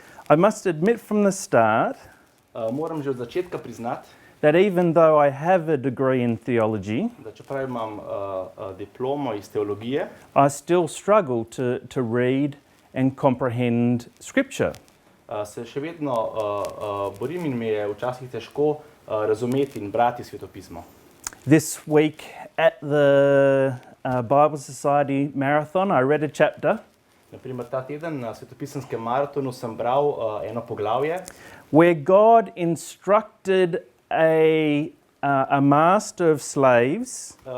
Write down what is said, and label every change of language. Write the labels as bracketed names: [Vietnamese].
[English] I must admit from the start [Slovenian] Moram že od začetka priznati, [English] that even though I have a degree in theology, [Slovenian] da čeprav imam diplomo iz teologije, [English] I still struggle to read and comprehend Scripture. [Slovenian] se še vedno borim in mi je včasih težko razumeti in brati Sveto pismo. [English] This week at the Bible Society Marathon, I read a chapter [Slovenian] Naprimer, ta teden na svetopisenskem maratonu sem bral eno poglavje, [English] where God instructed a master of slaves